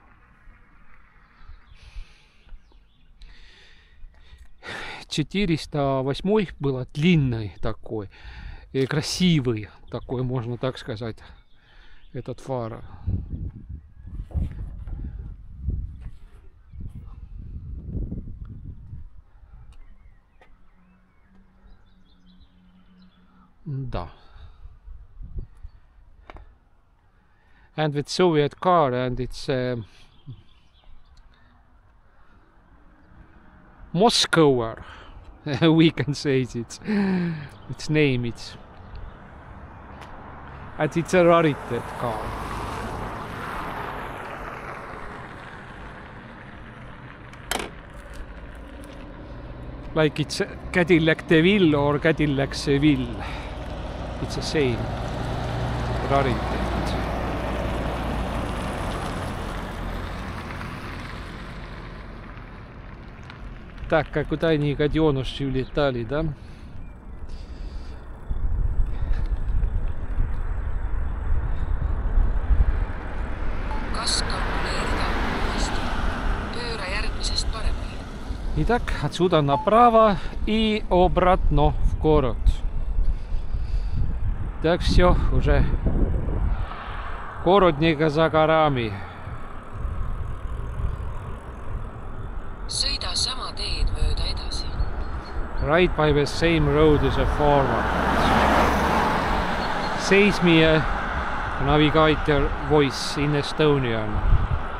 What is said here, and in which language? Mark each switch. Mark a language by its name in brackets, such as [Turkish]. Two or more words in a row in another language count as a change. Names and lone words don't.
[Russian] 408 было длинный такой, и красивый такой, можно так сказать, этот фара. Да. [English] And with Soviet car, and it's Moskower. We can say its name. And it's a rarity car. Like it's Cadillac DeVille or Cadillac Seville. It's the same rarity. [Russian] Так, куда они гаденыши улетали, да? [Estonian] Kas kalkuleerida uuesti? Pööra järgmisest paremale. [Russian] Итак, отсюда направо и обратно в город. Так, все, уже город не за горами. [Estonian] Sõida sama teed mööda edasi. [English] Right by the same road as a forward. Says me a navigator voice in Estonian.